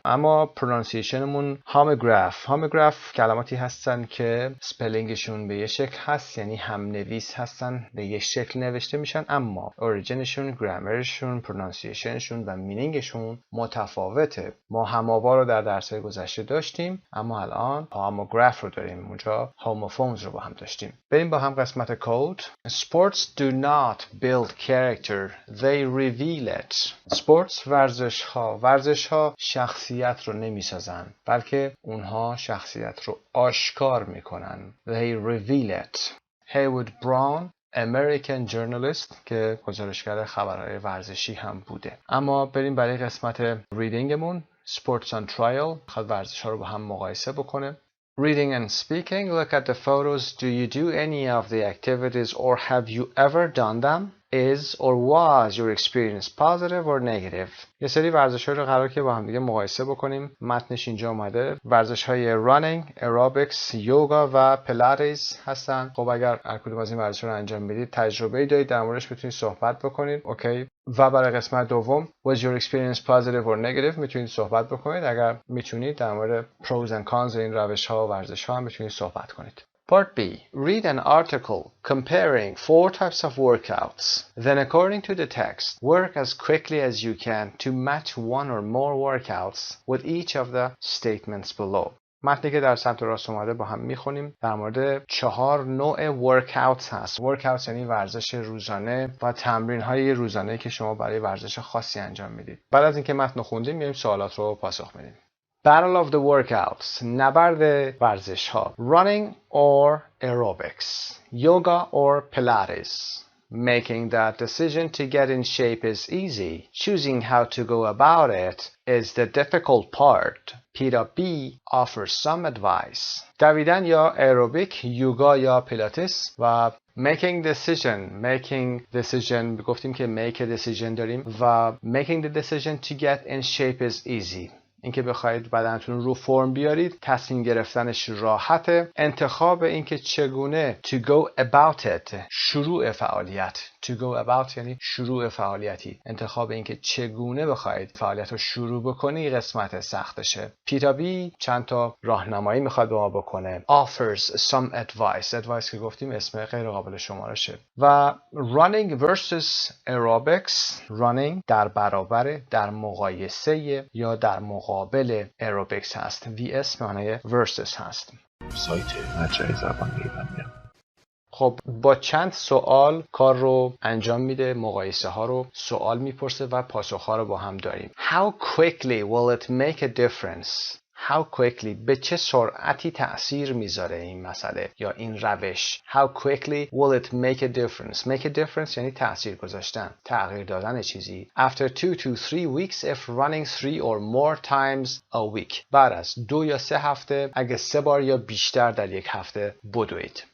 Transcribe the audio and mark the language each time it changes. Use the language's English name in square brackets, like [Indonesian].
[Persian] اما pronunciationمون homograph کلماتی هستن که سپلینگشون به یه شکل هست، یعنی هم نویس هستن، به یه شکل نوشته میشن، اما اوریجینشون، گرامرشون، pronunciationشون و مینینگشون متفاوته. ما هم‌آوا رو در درس‌های گذشته داشتیم اما الان homograph رو داریم. اونجا homophones رو با هم داشتیم. بریم با هم قسمت کد. [English] Sports do not build character, they reveal it. [Persian] Sports ورزش ها شخصیت رو نمی سازن بلکه اونها شخصیت رو آشکار میکنن. [English] They reveal it. Haywood Brown American journalist [Persian] که گزارشگر خبرهای ورزشی هم بوده. اما بریم برای قسمت ریدینگمون. Sports on trial خواهد ورزش ها رو با هم مقایسه بکنه. [English] Reading and speaking, look at the photos. Do you do any of the activities or have you ever done them? Is or was your experience positive or negative? [Persian] یه سری ورزش‌ها رو قرار که با هم دیگه مقایسه بکنیم. متنش اینجا اومده. ورزش‌های running, aerobics, yoga و pilates هستن. خب اگر هر کدوم از این ورزش‌ها رو انجام میدید، تجربه‌ای دارید، در موردش میتونید صحبت بکنید. اوکی. و برای قسمت دوم [English] was your experience positive or negative [Persian] میتونید صحبت بکنید. اگر میتونید در مورد pros and cons این روش‌ها و ورزش‌ها هم میتونید صحبت کنید. [English] Part B. Read an article comparing 4 types of workouts. Then according to the text, work as quickly as you can to match one or more workouts with each of the statements below. [Persian] متنی که در سمت راست اومده با هم میخونیم. در مورد 4 نوع workouts هست. workouts یعنی ورزش روزانه و تمرین‌های روزانه که شما برای ورزش خاصی انجام میدید. بعد از اینکه متن خوندیم میایم سوالات رو پاسخ میدیم. [English] Battle of the workouts. [Persian] نبرد ورزش ها. [English] Running or aerobics. Yoga or Pilates. Making that decision to get in shape is easy. Choosing how to go about it is the difficult part. P.B. offers some advice. دویدن یا aerobic، یوگا یا Pilates و making decision [Persian] گفتیم که [English] make a decision داریم و making the decision to get in shape is easy. [Persian] اینکه بخواید بدنتون رو فرم بیارید، تصمیم گرفتنش راحته. انتخاب اینکه چگونه to go about it، شروع فعالیت to go about یعنی شروع فعالیتی. انتخاب اینکه چگونه بخواید فعالیت رو شروع بکنی قسمت سختشه. پیتا بی چند تا راهنمایی میخواد به ما بکنه. [English] offers some advice [Persian] که گفتیم اسم غیر قابل شمارشه. [English] و running versus aerobics. [Persian] running در برابر، در مقایسه یا در مقابل aerobics هست. vs معنی versus هست. سایت مجموعه زبان ایرانیان. خب با چند سوال کار رو انجام میده، مقایسه ها رو سوال میپرسه و پاسخ ها رو با هم داریم. [English] How quickly will it make a difference? [Persian] How quickly به چه سرعتی تأثیر میذاره این مسئله یا این روش. [English] How quickly will it make a difference? [Persian] Make a difference یعنی تأثیر گذاشتن، تغییر دادن چیزی. [English] After 2 to 3 weeks if running 3 or more times a week. [Persian] بعد از 2 یا 3 هفته اگه 3 بار یا بیشتر در یک هفته بدوید.